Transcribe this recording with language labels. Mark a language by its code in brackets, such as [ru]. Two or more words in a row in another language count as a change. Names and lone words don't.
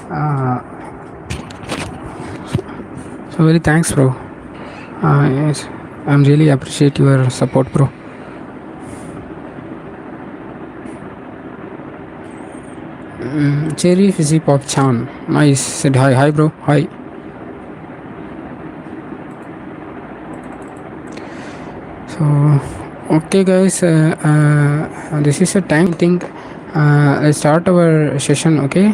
[en] So very thanks, bro. Yes. I'm really appreciate your support, bro. Cherry Fizzy Pop Chan. Nice. Said hi. Hi, bro. Hi. So, okay, guys. This is a time thing. Let's start our session. Okay.